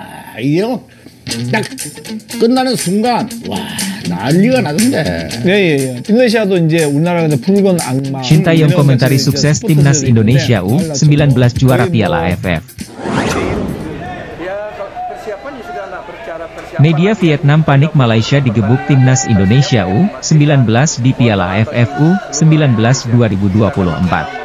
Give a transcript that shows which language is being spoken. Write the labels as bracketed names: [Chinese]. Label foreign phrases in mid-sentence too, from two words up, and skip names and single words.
[Korean] 이거 딱 끝나는 순간 와 난리가 나던데. 예. 인도네시아도 이제 우리나라가 붉은 악마. [Indonesian] Sintayong komentari sukses timnas Indonesia U19 juara Piala AFF. Media Vietnam panik Malaysia digebuk timnas Indonesia U19 di Piala AFF U19 2024.